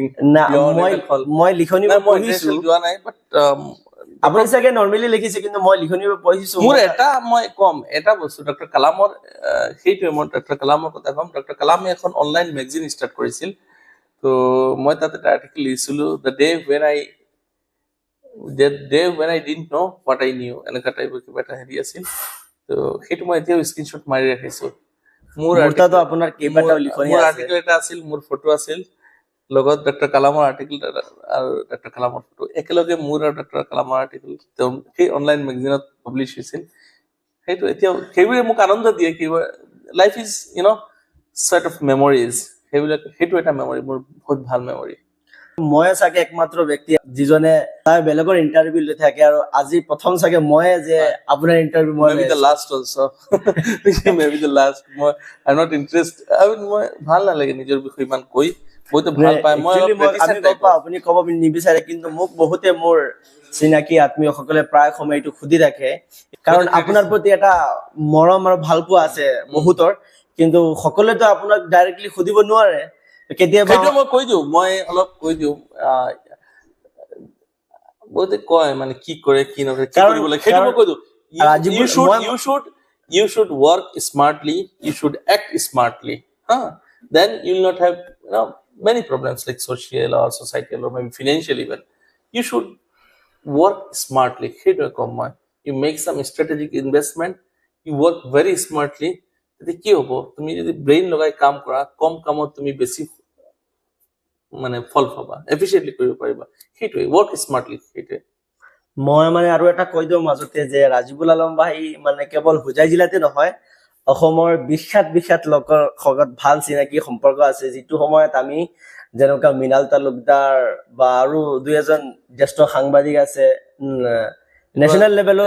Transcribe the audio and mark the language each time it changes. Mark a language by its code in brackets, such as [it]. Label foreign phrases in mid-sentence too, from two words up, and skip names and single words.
[as] না মই লিখনি পঢ়িছো যোৱা নাই বাট আপুনি সাগে নৰমালি লিখিছে কিন্তু মই লিখনি পঢ়িছো মোৰ মই কম এটা বস্তু ডক্টৰ কালামৰ সেইটোৱে মই ডক্টৰ কালামৰ কথা কম ডক্টৰ কালামে এখন অনলাইন মেগাজিন ষ্টাৰ্ট কৰিছিল তো মই তাতে এটা আৰ্টিকেল লিখিছিলো [en] the day when I didn't know what I knew [as] এনেকা টাইপৰ কিবা এটা হেৰি আছিল তো সেইটো মই এতিয়াও স্ক্ৰীনশ্বট মাৰি ৰাখিছো মোৰ আপোনাৰ কেইবাটাও লিখনি আছে আৰ্টিকেল এটা আছিল মোৰ ফটো আছিল লগত ডক্টৰ কালামৰ আৰ্টিকেল আৰু ডক্টৰ কালামৰ ফটো একেলগে মোৰ আৰু ডক্টৰ কালামৰ আৰ্টিকেল সেই অনলাইন মেগাজিনত পাব্লিছ হৈছিল সেইটো এতিয়াও সেইবোৰে মোক আনন্দ দিয়ে কি [en] life is set of memories, [as] সেইটো এটা মেমৰি, মোৰ বহুত ভাল মেমৰি। মই চাগে একমাত্ৰ ব্যক্তি যিজনে তাৰ বেলেগৰ ইণ্টাৰভিউ লৈ থাকে, আৰু আজি প্ৰথম চাগে মই যে আপোনাৰ ইণ্টাৰভিউ মই [en] Maybe the last also. Maybe the last. I'm not interested. [as] মই ভাল নালাগে নিজৰ বিষয়ে ইমান কৈ, বহুতে ভাল পায়। Actually আমি গম পাওঁ আপুনি ক'ব নিবিচাৰে, কিন্তু মোক বহুতে মোৰ চিনাকি আত্মীয়সকলে প্ৰায় সময় এইটো সুধি থাকে, কাৰণ আপোনাৰ প্ৰতি এটা মৰম আৰু ভাল পোৱা আছে বহুতৰ, কিন্তু সকলোৱেতো আপোনাক ডাইৰেক্টলি সুধিব নোৱাৰে। কেতিয়াবা সেইটো মই কৈ দিওঁ, মই অলপ কৈ দিওঁ। বহুতে কয় মানে কি কৰে কি নকৰে, কি কৰিব লাগে, সেইটো মই কৈ দিওঁ। [en] You should work smartly, you should act smartly. Then you will not have many problems like social or societal or maybe financial even. You should work smartly. [as] সেইটোৱে কম মই। [en] You make some strategic investment, you work very smartly. [as] তেতিয়া কি হ'ব, তুমি যদি ব্ৰেইন লগাই কাম কৰা, কম কামত তুমি বেছি মানে ফল পাবা, এফিচিয়েন্টলি কৰিব পাৰিবা। সেইটোৱে [en] work smartly. [as] সেইটোৱে মই মানে আৰু এটা কৈ দিওঁ মাজতে যে ৰাজিবুল আলম ভাই মানে কেৱল হোজাই জিলাতে নহয়, অসমৰ বিখ্যাত লোকৰ লগত ভাল চিনাকি সম্পৰ্ক আছে, যিটো সময়ত আমি যেনেকুৱা মৃণাল তালুকদাৰ বা আৰু দুই এজন জ্যেষ্ঠ সাংবাদিক আছে [en] national levelৰ।